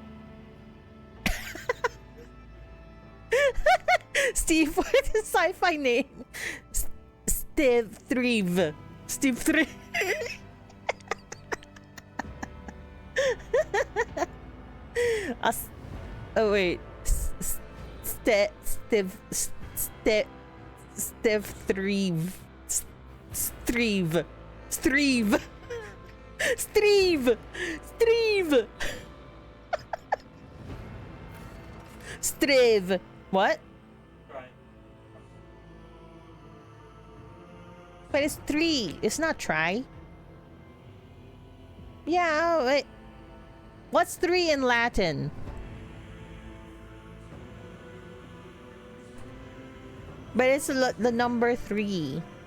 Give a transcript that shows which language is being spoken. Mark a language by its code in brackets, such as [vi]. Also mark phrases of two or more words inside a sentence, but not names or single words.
[en] Steve, what is his sci-fi name? Steve Threve. Steve Threve. Oh wait. Steve Threve. Streve. Streve. Streve. Streve. Streve. What? But it's 3. It's not try. Yeah, wait. What's 3 in Latin? But it's the number 3.